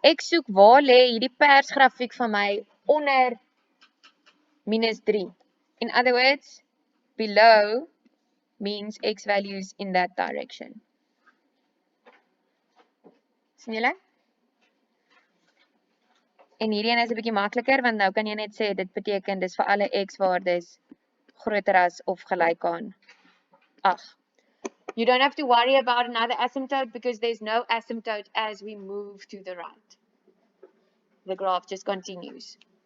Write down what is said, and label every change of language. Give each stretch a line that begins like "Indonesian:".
Afrikaans: Ek soek waar lê hierdie persgrafiek van my onder -3.
English: In other words, below means x values in that direction.
Afrikaans: Sien julle? En hierdie een is 'n bietjie makliker, want nou kan jy net sê dit beteken dis vir alle x-waardes groter as of gelyk aan 8.
English: You don't have to worry about another asymptote because there's no asymptote as we move to the right. The graph just continues.